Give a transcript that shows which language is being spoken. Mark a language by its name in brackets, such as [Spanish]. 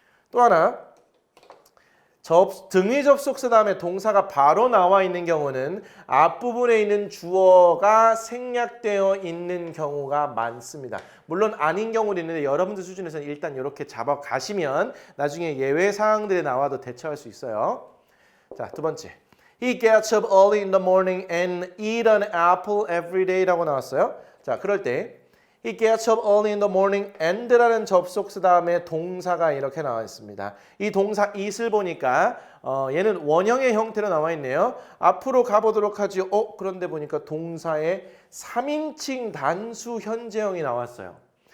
[Korean] 또 하나 등위 접속사 다음에 동사가 바로 나와 있는 경우는 앞부분에 있는 주어가 생략되어 있는 경우가 많습니다. 물론 아닌 경우도 있는데 여러분들 수준에서는 일단 이렇게 잡아가시면 나중에 예외 사항들이 나와도 대처할 수 있어요. 자, 두 번째. [English] He gets up early in the morning and eat an apple every day [Korean] 라고 나왔어요. 자, 그럴 때 [English] He gets up early in the morning [Korean] and라는 접속사 다음에 동사가 이렇게 나와 있습니다. 이 동사 it을 보니까 얘는 원형의 형태로 나와 있네요. 앞으로 가보도록 하죠. 그런데 보니까 동사의 3인칭 단수 현재형이 나왔어요.